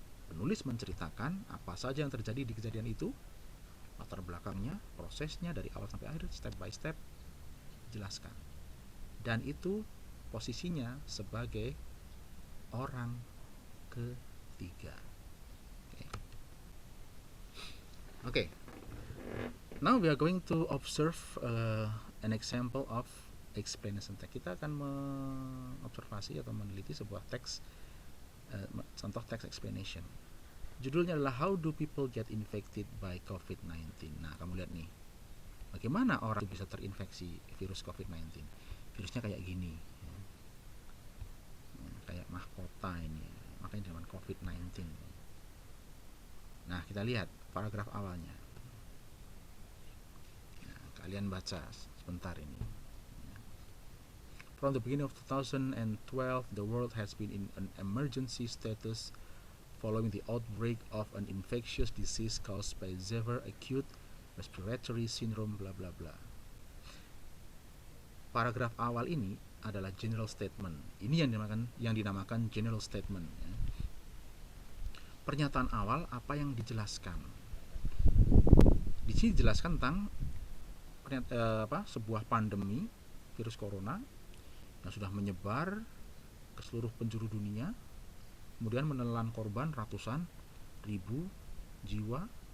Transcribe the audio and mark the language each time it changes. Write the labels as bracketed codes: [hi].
[id] Penulis menceritakan apa saja yang terjadi di kejadian itu, latar belakangnya, prosesnya dari awal sampai akhir, step by step, jelaskan. Dan itu posisinya sebagai orang ketiga. [en] Okay. Now we are going to observe an example of explanation text. [id] Kita akan mengobservasi atau meneliti sebuah teks, contoh teks explanation. Judulnya adalah [en] How do people get infected by COVID-19? [id] Nah, kamu lihat nih, bagaimana orang bisa terinfeksi virus COVID-19? Virusnya kayak gini, ya. Kayak mahkota ini, makanya dinamakan COVID-19. Nah, kita lihat paragraf awalnya. Nah, kalian baca sebentar ini. [en] From the beginning of 2012, the world has been in an emergency status following the outbreak of an infectious disease caused by severe acute respiratory syndrome bla bla bla. [id] Paragraf awal ini adalah general statement. Ini yang dinamakan general statement, ya. Pernyataan awal apa yang dijelaskan. Di sini dijelaskan tentang sebuah pandemi virus corona yang sudah menyebar ke seluruh penjuru dunia, kemudian menelan korban ratusan ribu jiwa.